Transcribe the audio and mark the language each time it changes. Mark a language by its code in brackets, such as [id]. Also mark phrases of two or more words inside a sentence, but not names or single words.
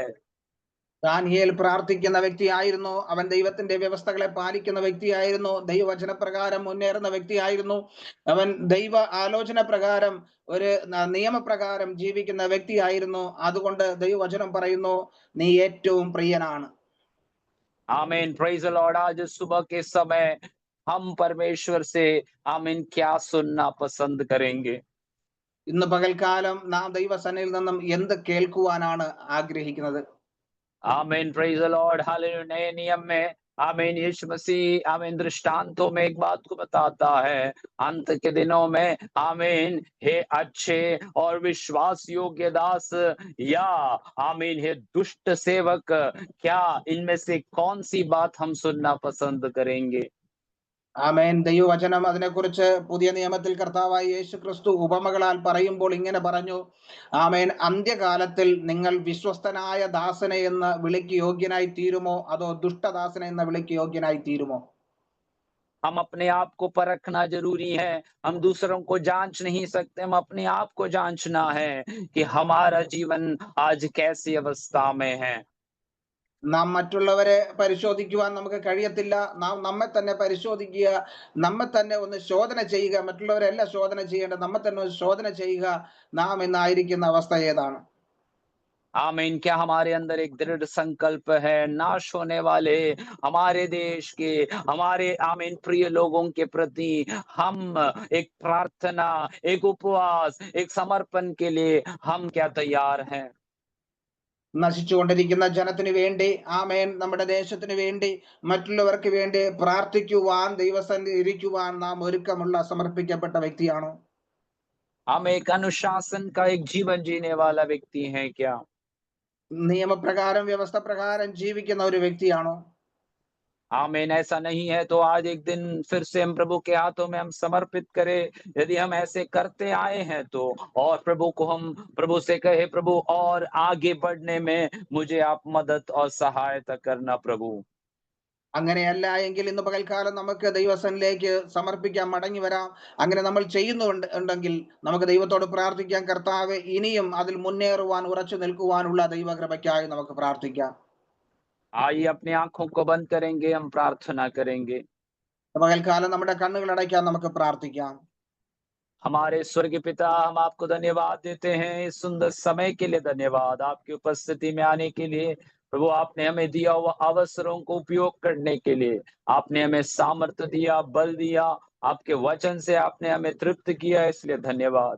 [ml] ദാനിയേൽ പ്രാർത്ഥിക്കുന്ന വ്യക്തിയായിരുന്നു. അവൻ ദൈവത്തിന്റെ വ്യവസ്ഥകളെ പാലിക്കുന്ന വ്യക്തിയായിരുന്നു. ദൈവവചന പ്രകാരം മുന്നേറുന്ന വ്യക്തിയായിരുന്നു. അവൻ ദൈവ ആലോചന പ്രകാരം ഒരു നിയമപ്രകാരം ജീവിക്കുന്ന വ്യക്തിയായിരുന്നു. അതുകൊണ്ട് ദൈവവചനം പറയുന്നു, നീ ഏറ്റവും പ്രിയനാണ്. [en] Amen praise the Lord. [hi] आज सुबह के समय हम परमेश्वर से आमीन क्या सुनना पसंद करेंगे। [ml] ഇന്ന് പകൽക്കാലം നാം ദൈവസന്നിധിയിൽ നിന്നും എന്ത് കേൾക്കുവാനാണ് ആഗ്രഹിക്കുന്നത്? [hi] आमीन, [en] praise the Lord, [hi] हालेलुया। नए नियम में आमीन, यीशु मसीह आमीन दृष्टांतों में एक बात को बताता है, अंत के दिनों में आमीन, हे अच्छे और विश्वास योग्य दास या आमीन हे दुष्ट सेवक, क्या इनमें से कौन सी बात हम सुनना पसंद करेंगे? [ml] ആമേൻ. ദൈവവചനം അതിനെക്കുറിച്ച് പുതിയ നിയമത്തിൽ കർത്താവായ യേശു ക്രിസ്തു ഉപമകളാൽ പറയുമ്പോൾ ഇങ്ങനെ പറഞ്ഞു, ആമേൻ, അന്ത്യകാലത്തിൽ നിങ്ങൾ വിശ്വസ്തനായ ദാസനെ എന്ന് വിളിക്ക് യോഗ്യനായി തീരുമോ, അതോ ദുഷ്ടദാസനെ എന്ന വിളിക്ക് യോഗ്യനായി തീരുമോ? [hi] हम अपने आप को परखना जरूरी है, हम दूसरों को जांच नहीं सकते, हम अपने आप को जांचना है कि हमारा जीवन आज कैसी अवस्था में है। [ml] നാം മറ്റുള്ളവരെ പരിശോധിക്കുവാൻ നമുക്ക് കഴിയത്തില്ല. നാം നമ്മെ തന്നെ പരിശോധിക്കുക, നമ്മെ തന്നെ ഒന്ന് ശോധന ചെയ്യുക. മറ്റുള്ളവരല്ല ശോധന ചെയ്യേണ്ടത്, നമ്മെ തന്നെ ഒന്ന് ശോധന ചെയ്യുക. നാം ഇന്നായിരിക്കുന്ന അവസ്ഥ ഏതാണ്? [hi] आमीन, क्या हमारे अंदर एक दृढ़ संकल्प है नाश होने वाले हमारे देश के, हमारे आमीन प्रिय लोगों के प्रति हम एक प्रार्थना, एक उपवास, एक समर्पण के लिए हम क्या तैयार हैं? [ml] നശിച്ചുകൊണ്ടിരിക്കുന്ന ജനത്തിന് വേണ്ടി, ആമേൻ, നമ്മുടെ ദേശത്തിന് വേണ്ടി, മറ്റുള്ളവർക്ക് വേണ്ടി പ്രാർത്ഥിക്കുവാൻ, ദൈവസന്നിധിയിൽ ഇരിക്കുവാൻ നാം ഒരുക്കമുള്ള സമർപ്പിക്കപ്പെട്ട വ്യക്തിയാണോ? [hi] हम एक अनुशासन का एक जीवन जीने वाला व्यक्ति हैं क्या? [ml] നിയമപ്രകാരം, വ്യവസ്ഥ പ്രകാരം ജീവിക്കുന്ന ഒരു വ്യക്തിയാണോ? [hi] आमीन, ऐसा नहीं है तो आज एक दिन फिर से हम प्रभु के हाथों में हम समर्पित करें। यदि हम ऐसे करते आए हैं तो, और प्रभु को हम प्रभु से कहे, प्रभु और आगे बढ़ने में मुझे आप मदद और सहायता करना प्रभु। [ml] അങ്ങനെയല്ല എങ്കിൽ ഇന്ന് പകൽക്കാലം നമുക്ക് ദൈവസന്നിധിയിലേക്ക് സമർപ്പിക്കാം, മടങ്ങി വരാം. അങ്ങനെ നമ്മൾ ചെയ്യുന്നുണ്ടെങ്കിൽ നമുക്ക് ദൈവത്തോട് പ്രാർത്ഥിക്കാം, കർത്താവേ, ഇനിയും അതിൽ മുന്നേറുവാൻ, ഉറച്ചു നിൽക്കുവാനുള്ള ദൈവകൃപയ്ക്കായി നമുക്ക് പ്രാർത്ഥിക്കാം. [hi] आइए अपनी आंखों को बंद करेंगे, हम प्रार्थना करेंगे। [ml] പകൽക്കാലം നമ്മുടെ കണ്ണുകൾ അടയ്ക്കാൻ നമുക്ക് പ്രാർത്ഥിക്കാം. [hi] हमारे स्वर्गीय पिता, हम आपको धन्यवाद देते हैं, इस सुंदर समय के लिए धन्यवाद, आपकी उपस्थिति में आने के लिए। प्रभु, आपने हमें दिया हुआ अवसरों को उपयोग करने के लिए, आपने हमें सामर्थ्य दिया, बल दिया, आपके वचन से आपने हमें तृप्त किया, इसलिए धन्यवाद।